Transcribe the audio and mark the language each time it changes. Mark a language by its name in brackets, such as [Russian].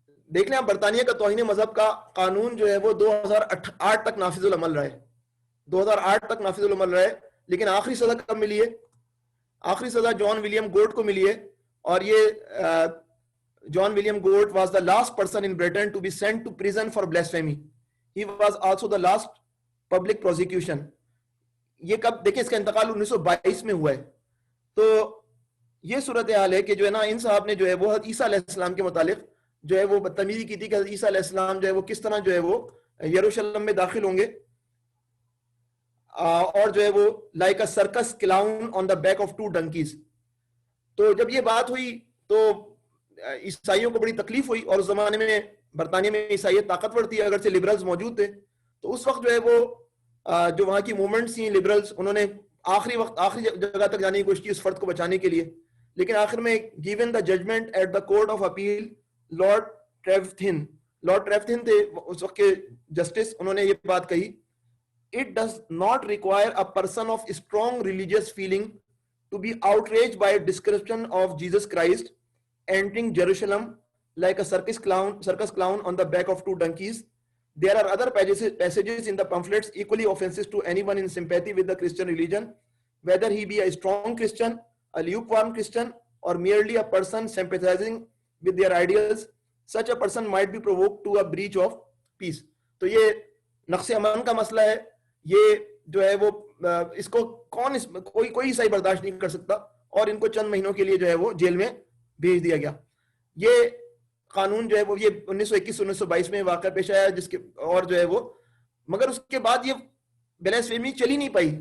[Urdu] دیکھ لیں آپ، برطانیہ کا توہین مذہب کا قانون جو ہے وہ 2008 تک نافذ العمل رہا ہے، 2008 تک نافذ العمل رہا ہے. لیکن آخری سزا کب ملی ہے؟ آخری سزا جان ولیم گورڈ کو ملی ہے، اور یہ جان William گورڈ [English] Was the last person in Britain to be sent to prison for blasphemy. He was also the last public prosecution. [Urdu] یہ کب دیکھیں، اس کا انتقال 1922 میں ہوا ہے. تو یہ صورتحال ہے کہ جو ہے نا ان صاحب نے جو ہے وہ عیسیٰ علیہ السلام کے متعلق جو ہے وہ بدتمیزی کی تھی کہ عیسیٰ علیہ السلام جو ہے وہ کس طرح جو ہے وہ یروشلم میں داخل ہوں گے، اور جو ہے وہ [English] Like a circus clown on the back of 2 donkeys. [Urdu] تو جب یہ بات ہوئی تو عیسائیوں کو بڑی تکلیف ہوئی، اور اس زمانے میں برطانیہ میں عیسائیت طاقتور تھی، اگرچہ لبرلز موجود تھے. تو اس وقت جو ہے وہ جو وہاں کی موومنٹس تھیں لبرلز، انہوں نے آخری جگہ تک جانے کی کوشش کی اس فرد کو بچانے کے لیے. لیکن آخر میں [English] given the judgment at the court of appeal, Lord Trevethin [Urdu] تھے اس وقت کے جسٹس، انہوں نے یہ بات کہی: [English] It does not require a person of strong religious feeling to be outraged by a description of Jesus Christ entering Jerusalem like a circus clown on the back of 2 donkeys. There are other passages in the pamphlets equally offensive to anyone in sympathy with the Christian religion, whether he be a strong Christian, a lukewarm Christian, or merely a person sympathizing with their ideals. Such a person might be provoked to a breach of peace. [Urdu] تو یہ نقص امن کا مسئلہ ہے، یہ جو ہے وہ اس کو کوئی عیسائی برداشت نہیں کر سکتا، اور ان کو چند مہینوں کے لیے جو ہے وہ جیل میں بھیج دیا گیا. یہ قانون جو ہے وہ یہ 1921-1922 میں واقعہ پیش آیا، جس کے اور جو ہے وہ مگر اس کے بعد یہ بلیسفیمی چلی نہیں پائی.